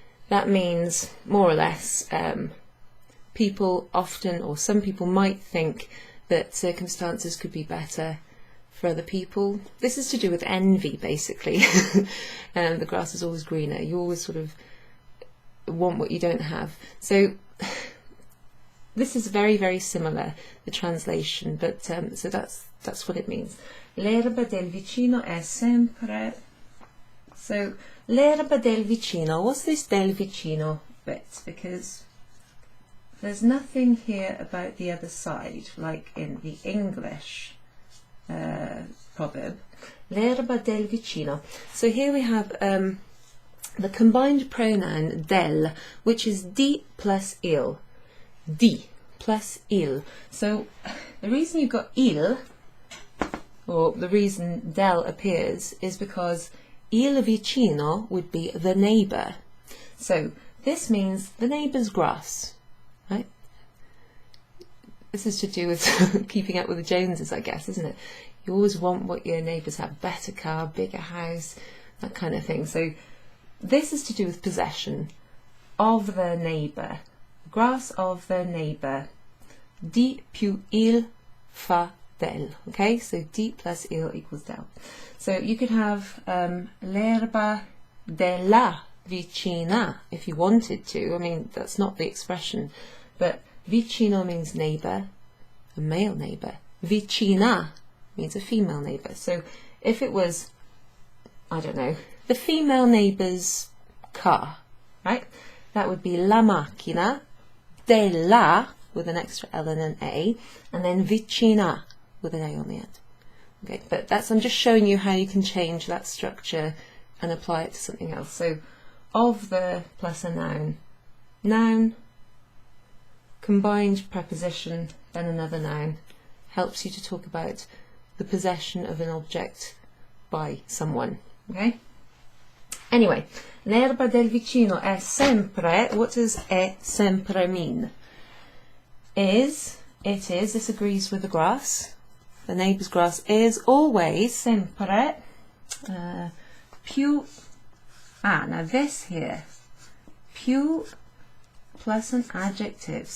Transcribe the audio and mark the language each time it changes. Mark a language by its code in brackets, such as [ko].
[en] That means, more or less, people often, or some people might think that circumstances could be better for other people. This is to do with envy, basically. The grass is always greener. You always sort of want what you don't have. So this is very, very similar, the translation, but so that's what it means. [it] L'erba del vicino è sempre. [en] So [it] l'erba del vicino. [en] What's this del vicino bit? Because there's nothing here about the other side, like in the English proverb. [it] L'erba del vicino. [en] So here we have the combined pronoun del, which is di plus il. Di plus il. So the reason you've got il, or the reason del appears, is because il vicino would be the neighbour. So this means the neighbour's grass, right? This is to do with keeping up with the Joneses, I guess, isn't it? You always want what your neighbours have, better car, bigger house, that kind of thing. So this is to do with possession of the neighbour, grass of the neighbour. [it] Di più il fa del. [en] Okay, so di plus il equals del. So you could have [it] l'erba della vicina [en] if you wanted to. I mean, that's not the expression, but vicino means neighbour, a male neighbour. Vicina means a female neighbour. So if it was, I don't know, the female neighbour's car, right? That would be [it] la macchina della, [en] with an extra L and an A, and then vicina with an A on the end. Okay, but that's, I'm just showing you how you can change that structure and apply it to something else. So of the plus a noun, noun, combined preposition, then another noun, helps you to talk about the possession of an object by someone. Okay? [it] Anyway, l'erba del vicino è sempre. [en] What does è sempre mean? Is, it is, this agrees with the grass. The neighbour's grass is always, sempre, più, now this here, più plus an adjective.